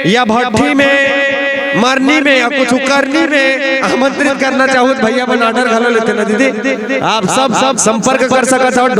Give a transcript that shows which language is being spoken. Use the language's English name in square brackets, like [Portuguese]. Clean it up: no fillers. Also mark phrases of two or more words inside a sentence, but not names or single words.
[Chhattisgarhi] या भट्टी में मरनी में या कुछ करनी में आमंत्रित करना चाहो भैया बन ऑर्डर घलो लेते ना दीदी आप सब संपर्क कर सकत हो।